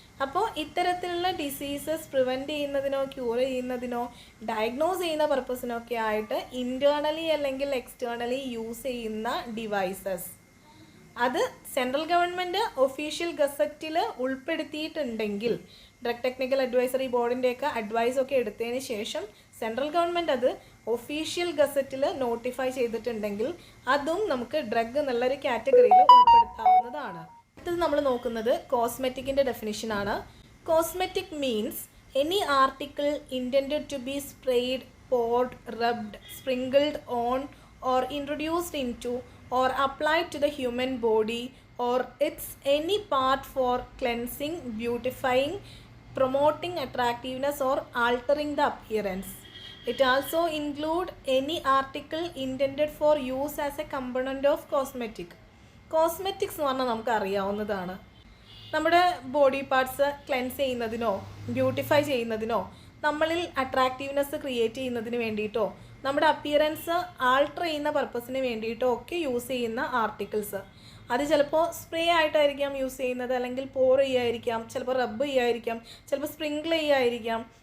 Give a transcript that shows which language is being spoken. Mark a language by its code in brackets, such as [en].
[ml] അപ്പോൾ ഇത്തരത്തിലുള്ള diseases prevent ചെയ്യുന്നതിനോ ക്യൂർ ചെയ്യുന്നതിനോ ഡയഗ്നോസ് ചെയ്യുന്ന പർപ്പസിനൊക്കെ ആയിട്ട് ഇൻറ്റേർണലി അല്ലെങ്കിൽ എക്സ്റ്റേർണലി യൂസ് ചെയ്യുന്ന ഡിവൈസസ്, അത് central government official ഗസറ്റിൽ ഉൾപ്പെടുത്തിയിട്ടുണ്ടെങ്കിൽ, drug technical advisory ബോർഡിൻ്റെയൊക്കെ അഡ്വൈസൊക്കെ എടുത്തതിന് ശേഷം സെൻട്രൽ ഗവൺമെൻറ് അത് ഒഫീഷ്യൽ ഗസറ്റിൽ നോട്ടിഫൈ ചെയ്തിട്ടുണ്ടെങ്കിൽ അതും നമുക്ക് ഡ്രഗ് എന്നുള്ളൊരു കാറ്റഗറിയിൽ ഉൾപ്പെടുത്താവുന്നതാണ്. അടുത്തത് നമ്മൾ നോക്കുന്നത് കോസ്മെറ്റിക്കിൻ്റെ ഡെഫിനിഷനാണ്. [en] Cosmetic means any article intended to be spread, poured, rubbed, sprinkled on or introduced into or applied to the human body or its any part for cleansing, beautifying, promoting attractiveness or altering the appearance. It also include any article intended for use as a component of cosmetic. [ml] Cosmetics എന്ന് പറഞ്ഞാൽ നമുക്ക് അറിയാവുന്നതാണ്. നമ്മുടെ body parts cleanse ചെയ്യുന്നതിനോ beautify ചെയ്യുന്നതിനോ നമ്മളിൽ attractiveness create ചെയ്യുന്നതിന് വേണ്ടിയിട്ടോ നമ്മുടെ അപ്പിയറൻസ് ആൾട്ടർ ചെയ്യുന്ന പർപ്പസിന് വേണ്ടിയിട്ടോ ഒക്കെ യൂസ് ചെയ്യുന്ന ആർട്ടിക്കിൾസ്, അത് ചിലപ്പോൾ സ്പ്രേ ആയിട്ടായിരിക്കാം യൂസ് ചെയ്യുന്നത്, അല്ലെങ്കിൽ പോർ ചെയ്യായിരിക്കാം, ചിലപ്പോൾ റബ്ബ് ചെയ്യായിരിക്കാം, ചിലപ്പോൾ സ്പ്രിങ്കിൾ ചെയ്യായിരിക്കാം.